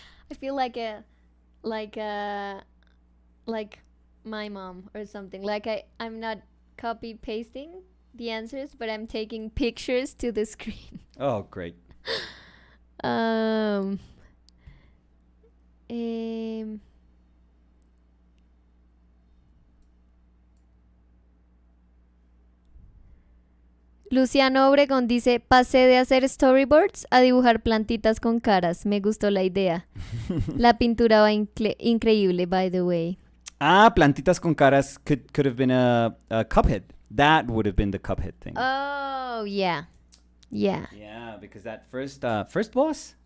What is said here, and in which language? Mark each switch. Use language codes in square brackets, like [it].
[en] I feel like my mom or something. Like I'm not copy pasting the answers, but I'm taking pictures to the screen. oh, great. [es] Um, Luciano Obregón dice, pasé de hacer storyboards a dibujar plantitas con caras. Me gustó la idea. La pintura va increíble, [en] by the way. [es] Plantitas con caras [en] could have been a Cuphead. That would have been the Cuphead thing. Oh, yeah. Yeah. Yeah, because that first boss,